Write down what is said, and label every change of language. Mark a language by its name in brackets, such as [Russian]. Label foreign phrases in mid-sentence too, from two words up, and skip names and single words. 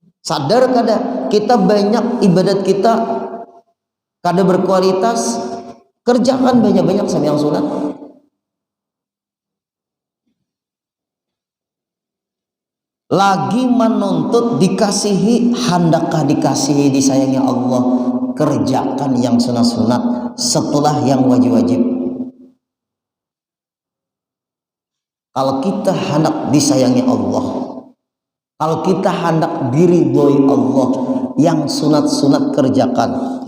[Indonesian] Sadar kada kita banyak ibadat kita kada berkualitas, kerjakan banyak-banyak sembahyang sunat. Lagi menuntut dikasihi, hendakkah dikasihi, disayangi Allah, kerjakan yang sunat-sunat setelah yang wajib-wajib. Kalau kita hendak disayangi Allah, kalau kita hendak diridhoi Allah, yang sunat-sunat kerjakan.